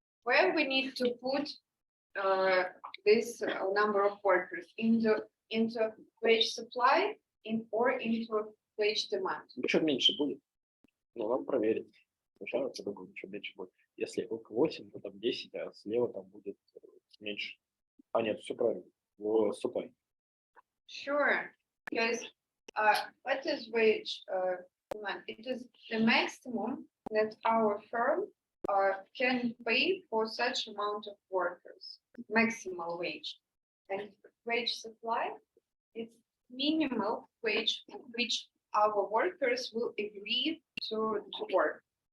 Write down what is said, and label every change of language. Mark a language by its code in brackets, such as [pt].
[en] Where we need to put this number of workers into wage supply or into wage demand. [ru] Чуть меньше будет. Ну, надо проверить. Сначала я думаю, чуть меньше будет. Если около 8, то там 10, а слева там будет меньше. А, нет, все правильно. В supply. [en] Sure, because what is wage demand? It is the maximum that our firm can pay for such amount of workers, maximal wage. And wage supply is minimal wage which our workers will agree to work.